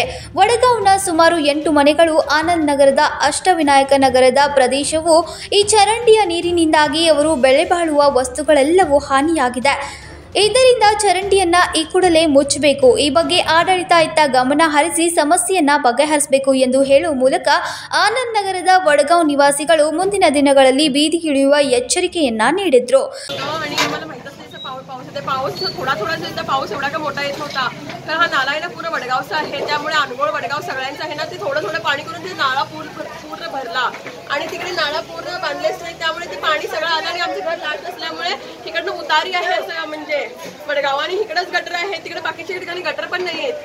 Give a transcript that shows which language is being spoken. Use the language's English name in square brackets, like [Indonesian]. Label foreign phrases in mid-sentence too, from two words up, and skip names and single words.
[Kannada] ವಡಗಾಂವ್ನ ಸುಮಾರು 8 ಮನೆಗಳು ಆನಂದ್ ನಗರದ ಅಷ್ಟವಿನಾಯಕ ನಗರದ ಪ್ರದೇಶವು ಈ ಚರಂಡಿಯ ನೀರಿನಿಂದಾಗಿ ಅವರು ಬೆಳೆ ಬಾಳುವ ವಸ್ತುಗಳೆಲ್ಲವೂ ಹಾನಿಯಾಗಿದೆ. ಇದರಿಂದ ಚರಂಡಿಯನ್ನ ಈ ಕೂಡಲೇ ಮುಚ್ಚಬೇಕು, ಈ ಬಗ್ಗೆ ಆಡಳಿತ ಇತ್ತ ಗಮನ ಹರಿಸಿ ಸಮಸ್ಯೆಯನ್ನ ಬಗೆಹರಿಸಬೇಕು ಎಂದು ಹೇಳುವ ಮೂಲಕ ಆನಂದ್ ನಗರದ ವಡಗಾಂವ್ ನಿವಾಸಿಗಳು ಮುಂದಿನ ದಿನಗಳಲ್ಲಿ ಬೀದಿಗಿಳಿಯುವ ಎಚ್ಚರಿಕೆಯನ್ನ ನೀಡಿದ್ರು. [Marathi] पाऊस थोडा जर पाऊस एवढा का मोठा येत नव्हता, तर हा नाला आहे ना पूर्ण वडगावचा आहे, त्यामुळे अनगोळ वडगाव सगळ्यांचा आहे ना, ते थोडं पाणी करून ते नाला पूर्ण भरला आणि तिकडे नाला पूर्ण बांधलेच नाही, त्यामुळे ते पाणी सगळं आलं आणि आमचं घर लाट असल्यामुळे तिकडनं उतारी आहे असं म्हणजे वडगाव आणि इकडंच गटर आहे, तिकडे बाकीच्या ठिकाणी गटर पण नाही आहेत.